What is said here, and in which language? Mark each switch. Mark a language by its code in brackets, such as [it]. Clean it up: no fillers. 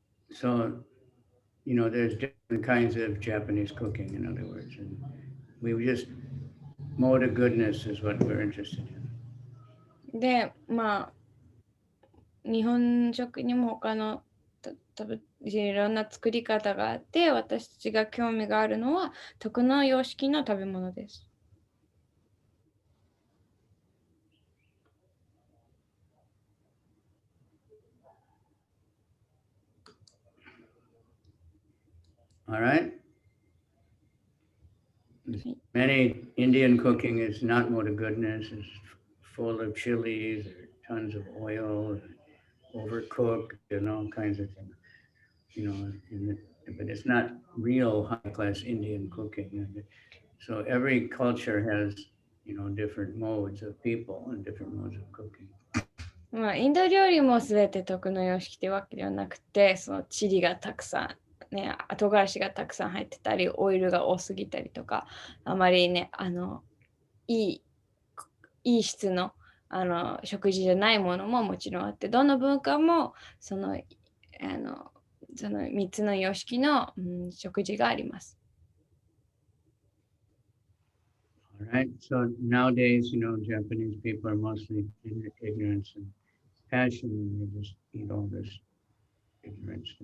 [en] So, there's different kinds of Japanese cooking, in other words. And we just, mode of goodness is what we're interested in. [ja] で、日本食にも他のいろんな作り方があって、私たちが興味があるのは徳の様式の食べ物です。 [en] All right. Many Indian cooking is not mode of goodness. It's full of chilies, or tons of oil, overcooked, and all kinds of things. But it's not real high-class Indian cooking. So every culture has, different modes of people and different modes of cooking. [ja] インド料理もすべて徳の様式というわけではなくて、そのチリがたくさん、唐辛子がたくさん入ってたり、オイルが多すぎたりとか、あまりね、いい質の、食事じゃないものももちろんあって、どの文化もその3つの様式の、食事があります。 [en] All right. So nowadays, Japanese people are mostly in ignorance and passion, and they just eat all this ignorant stuff.